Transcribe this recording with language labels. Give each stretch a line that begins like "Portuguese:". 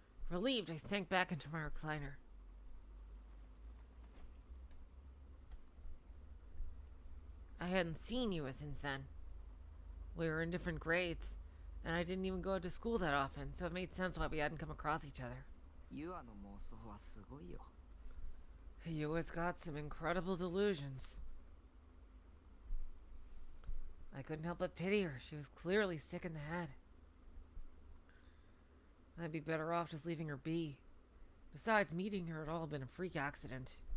English: Relieved, I sank back into my recliner. I hadn't seen you since then. We were in different grades, and I didn't even go to school that often, so it made sense why we hadn't come across each other.
Japanese: ユアの妄想はすごいよ。
English: You always got some incredible delusions. I couldn't help but pity her. She was clearly sick in the head. I'd be better off just leaving her be. Besides, meeting her had all been a freak accident.